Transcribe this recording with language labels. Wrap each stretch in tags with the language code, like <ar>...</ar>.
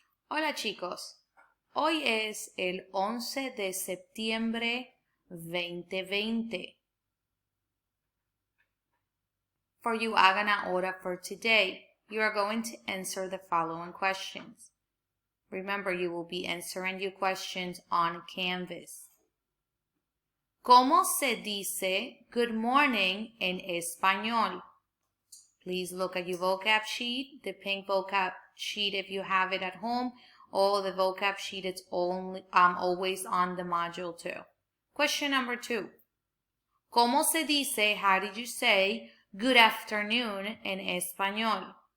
<es>Hola chicos, hoy es el 11 de septiembre 2020.</es> <en>For you</en> <es>hagan ahora</es> <en>for today, you are going to answer the following questions. Remember, you will be answering your questions on Canvas.</en> <es>¿Cómo se dice</es> <en>good morning</en> <es>en español?</es> <en>Please look at your vocab sheet, the pink vocab sheet if you have it at home, or the vocab sheet it's always on the module 2. Question number 2.</en> <es>¿Cómo se dice,</es> <en>how did you say, good afternoon</en> <es>en español?</es>